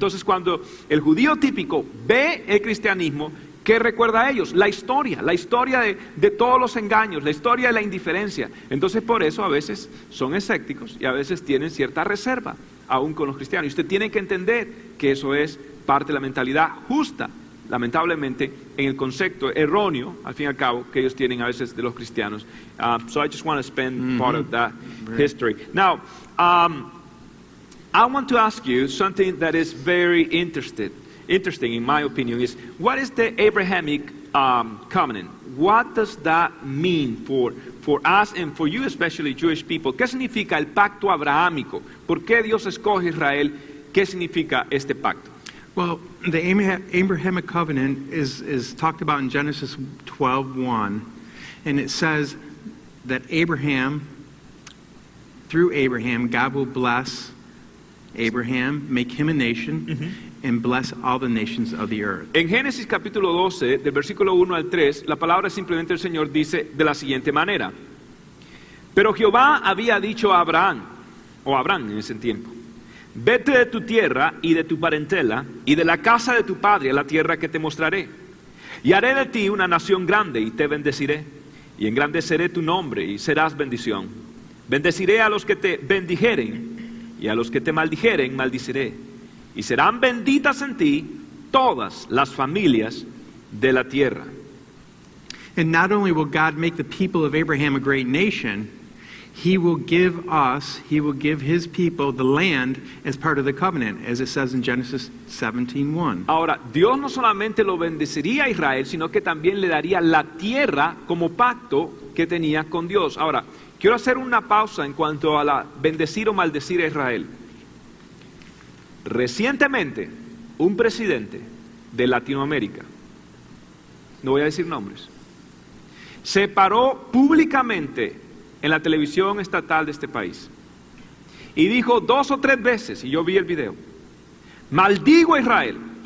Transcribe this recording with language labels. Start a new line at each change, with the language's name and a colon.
Spanish: Entonces, cuando el judío típico ve el cristianismo, ¿qué recuerda a ellos? La historia de todos los engaños, la historia de la indiferencia. Entonces, por eso a veces son escépticos y a veces tienen cierta reserva, aún con los cristianos. Y usted tiene que entender que eso es parte de la mentalidad justa, lamentablemente, en el concepto erróneo, al fin y al cabo, que ellos tienen a veces de los cristianos.
English: So I just want to spend part of that history. Now, I want to ask you something that is very interesting in my opinion, is what is the Abrahamic covenant? What does that mean for us and for you, especially Jewish people?
Spanish: ¿Qué significa el pacto abrahámico? ¿Por qué Dios escoge a Israel? ¿Qué significa este pacto?
English: Well, the Abrahamic covenant is talked about in Genesis 12:1, and it says that through Abraham, God will bless Abraham, make him a nation, and bless all the nations of the earth.
Spanish: En Génesis capítulo 12, del versículo 1 al 3, la palabra simplemente el Señor dice de la siguiente manera: pero Jehová había dicho a Abraham, o Abraham en ese tiempo, vete de tu tierra y de tu parentela y de la casa de tu padre a la tierra que te mostraré. Y haré de ti una nación grande y te bendeciré. Y engrandeceré tu nombre y serás bendición. Bendeciré a los que te bendijeren y a los que te maldijeren maldiciré. Y serán benditas en ti todas las familias de la tierra.
English: And not only will God make the people of Abraham a great nation, He will give His people the land as part of the covenant, as it says in Genesis 17:1.
Spanish: Ahora, Dios no solamente lo bendeciría a Israel, sino que también le daría la tierra como pacto que tenía con Dios. Ahora, quiero hacer una pausa en cuanto a la bendecir o maldecir a Israel. Recientemente, un presidente de Latinoamérica, no voy a decir nombres, se paró públicamente en la televisión estatal de este país y dijo 2 o 3 veces, y yo vi el video, maldigo a Israel.